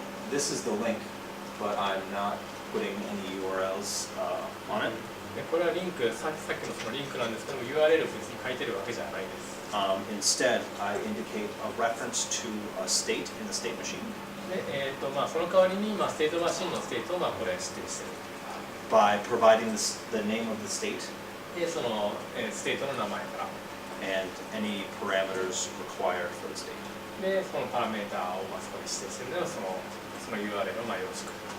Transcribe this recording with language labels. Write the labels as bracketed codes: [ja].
[en] This is the link, but I'm not putting any URLs on it. [ja] でこれはリンク、さっきのそのリンクなんですけども URL を別に書いてるわけじゃないです。 [en] Instead, I indicate a reference to a state in the state machine [ja] で、その代わりに、ステートマシンのステートをこれ指定してる。 [en] by providing the name of the state [ja] で、その、ステートの名前から。 [en] and any parameters required for the state. [ja] で、そのパラメーターをそこに指定してるので、その URL をよろしく。